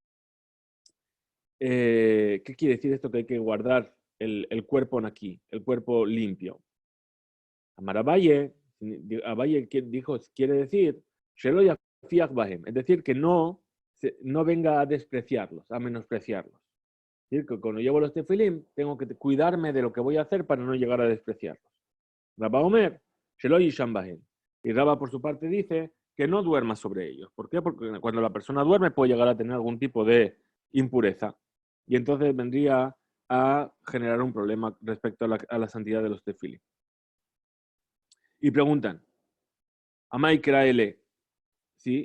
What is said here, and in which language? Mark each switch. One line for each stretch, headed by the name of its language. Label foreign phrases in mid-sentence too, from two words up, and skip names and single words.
Spanish: ¿Qué quiere decir esto que hay que guardar el cuerpo aquí, el cuerpo limpio? Amar Abaye dijo, quiere decir, es decir, que no venga a despreciarlos, a menospreciarlos. Es decir, que cuando llevo los tefilim, tengo que cuidarme de lo que voy a hacer para no llegar a despreciarlos. Rabba Omer, y Rabba por su parte dice que no duerma sobre ellos. ¿Por qué? Porque cuando la persona duerme puede llegar a tener algún tipo de impureza. Y entonces vendría a generar un problema respecto a la santidad de los tefilim. Y preguntan,
Aramaic: אמאי קרי ליה,
Spanish: ¿sí?